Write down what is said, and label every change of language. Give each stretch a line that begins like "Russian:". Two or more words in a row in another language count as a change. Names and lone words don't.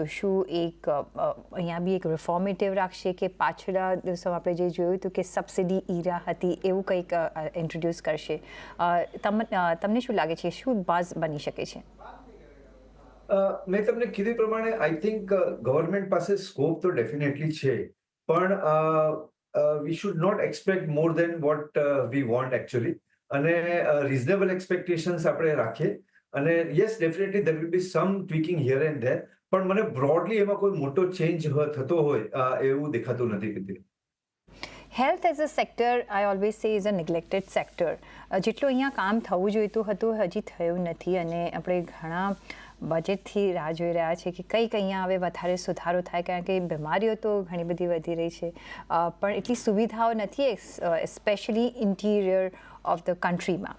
Gujarati: શું અહીંયા બી એક રિફોર્મેટિવ રાખશે કે પાછલા દિવસોમાં આપણે જે જોયું હતું કે
English: subsidy era
Gujarati: હતી એવું કંઈક ઇન્ટ્રોડ્યુસ કરશે? તમને શું લાગે છે, શું બાઝ બની શકે છે? મેં તમને કીધું પ્રમાણે
English: I think
Gujarati: ગવર્મેન્ટ પાસે સ્કોપ તો ડેફિનેટલી છે, પણ
English: we should not expect more than what we want actually, અને reasonable expectations
Gujarati: આપણે રાખીએ, અને
English: yes definitely there will be some tweaking here and there,
Gujarati: પણ મને broadly એમાં કોઈ મોટો ચેન્જ થતો હોય એવું દેખાતું નથી કીધું.
English: Health as a sector I always say is a neglected sector.
Gujarati: જેટલું અહીંયા કામ થવું જોઈતું હતું હજી થયું નથી, અને આપણે ઘણા બજેટથી રાહ જોઈ રહ્યા છે કે કંઈક અહીંયા હવે વધારે સુધારો થાય, કારણ કે બીમારીઓ તો ઘણી બધી વધી રહી છે, પણ એટલી સુવિધાઓ નથી,
English: especially interior of the countryમાં.